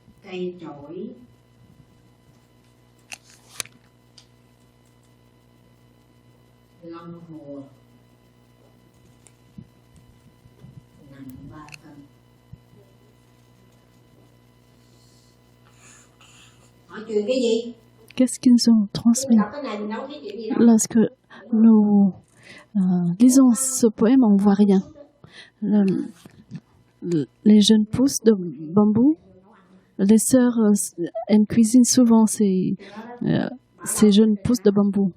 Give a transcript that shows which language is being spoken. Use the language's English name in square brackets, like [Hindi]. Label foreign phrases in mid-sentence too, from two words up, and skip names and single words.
[Vietnamese] cây chổi long hồ nặng 3 cân. Hỏi chuyện cái gì? [French] Qu'est-ce qu'ils ont transmis? Lorsque nous lisons ce poème, on ne voit rien. Les jeunes pousses de bambou, les sœurs, elles cuisinent souvent ces jeunes pousses de bambou.